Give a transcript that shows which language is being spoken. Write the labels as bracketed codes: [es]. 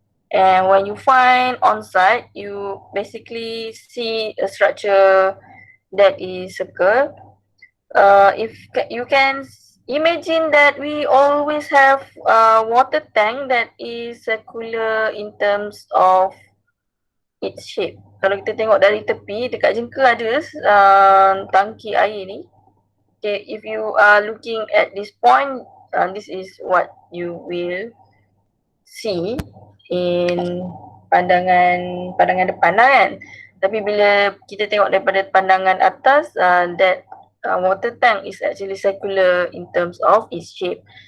[en] And when you find on site, you basically see a structure that is circle. If you can imagine that we always have a water tank that is circular in terms of its shape. [ms] Kalau kita tengok dari tepi, dekat jengka ada tangki air ni. [en] Okay, if you are looking at this point, this is what you will see in [ms] pandangan depan lah kan. Tapi bila kita tengok daripada pandangan atas, [en] that water tank is actually circular in terms of its shape.